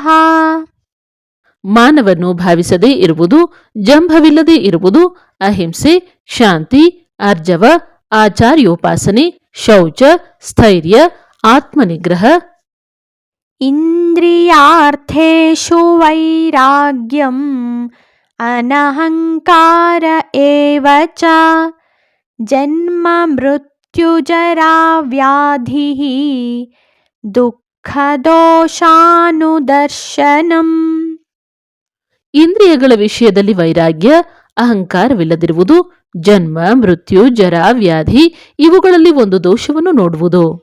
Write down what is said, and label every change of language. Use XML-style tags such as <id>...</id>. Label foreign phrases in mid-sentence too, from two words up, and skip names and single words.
<kn>ಮಾನವನ್ನು ಭಾವಿಸದೇ ಇರುವುದು, ಜಂಭವಿಲ್ಲದೆ ಇರುವುದು, ಅಹಿಂಸೆ, ಶಾಂತಿ, ಆರ್ಜವ, ಆಚಾರ್ಯೋಪಾಸನೆ, ಶೌಚ, ಸ್ಥೈರ್ಯ, ಆತ್ಮನಿಗ್ರಹ.</kn> <sa>ಇಂದ್ರಿಯಾರ್ಥೇಷು ವೈರಾಗ್ಯಂ ಅನಹಂಕಾರ ಏವ ಚ ಜನ್ಮ ಮೃತ್ಯುಜರಾ ವ್ಯಾಧಿಃ ದುಃಖದೋಷಾನುದರ್ಶನಂ.</sa> <kn>ಇಂದ್ರಿಯಗಳ ವಿಷಯದಲ್ಲಿ ವೈರಾಗ್ಯ, ಅಹಂಕಾರವಿಲ್ಲದಿರುವುದು, ಜನ್ಮ, ಮೃತ್ಯು, ಜರ, ವ್ಯಾಧಿ ಇವುಗಳಲ್ಲಿ ಒಂದು ದೋಷವನ್ನು ನೋಡುವುದು.</kn>